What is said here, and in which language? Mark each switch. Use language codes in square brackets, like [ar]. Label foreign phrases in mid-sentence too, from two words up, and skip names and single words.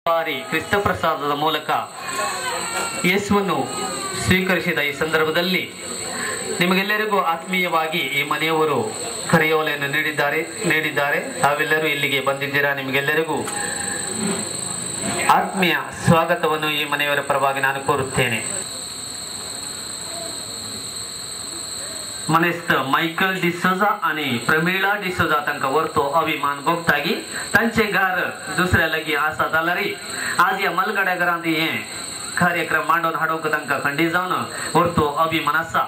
[kn] ಬಾರಿ ಕ್ರಿಸ್ತ ಪ್ರಸಾದದ ಮೂಲಕ ಯೇಸುವನ್ನು ಸ್ವೀಕರಿಸಿದ ಈ ಸಂದರ್ಭದಲ್ಲಿ ನಿಮಗೆಲ್ಲರಿಗೂ ಆತ್ಮೀಯವಾಗಿ ಈ ಮನೆಯವರು ಕರೆಯೋಲೆಯನ್ನು ನೀಡಿದ್ದಾರೆ ತಾವೆಲ್ಲರೂ ಇಲ್ಲಿಗೆ ಬಂದಿದ್ದೀರಾ. ನಿಮಗೆಲ್ಲರಿಗೂ ಆತ್ಮೀಯ ಸ್ವಾಗತವನ್ನು ಈ ಮನೆಯವರ ಪರವಾಗಿ ನಾನು ಕೋರುತ್ತೇನೆ. [kok] मनेस्त मायकल डिसोजा आणि प्रमिळा डिसोजा तांका वरतो अभिमान भोगतागी तांचे घर दुसऱ्या लगी आसा जाला रे. आज या मलगड्या घरांत हे कार्यक्रम मांडून हाडोवंक तांका खंडी जावन वरतो अभिमान आसा.